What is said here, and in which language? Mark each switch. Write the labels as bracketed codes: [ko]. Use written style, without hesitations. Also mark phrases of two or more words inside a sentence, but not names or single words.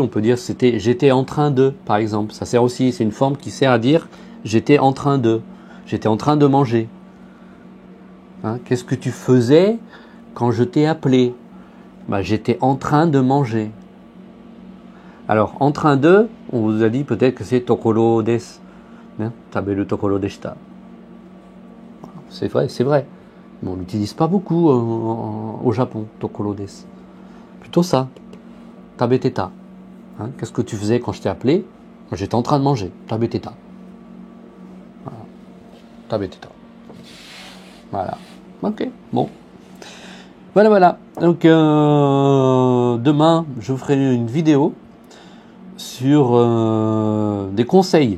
[fr] On peut dire c'était j'étais en train de, par exemple. Ça sert aussi, c'est une forme qui sert à dire j'étais en train de manger. Hein, qu'est-ce que tu faisais quand je t'ai appelé ? Bah, j'étais en train de manger. Alors, en train de, on vous a dit peut-être que c'est [ja] ところです. 食べるところでした. [fr] C'est vrai, c'est vrai. Mais on l'utilise pas beaucoup au Japon, [ja] ところです. [fr] Plutôt ça, tabeteta. Hein, qu'est-ce que tu faisais quand je t'ai appelé ? J'étais en train de manger, tabeteta. Voilà. Tabeteta. Voilà. Ok, bon. Voilà. Donc, demain, je vous ferai une vidéo sur des conseils.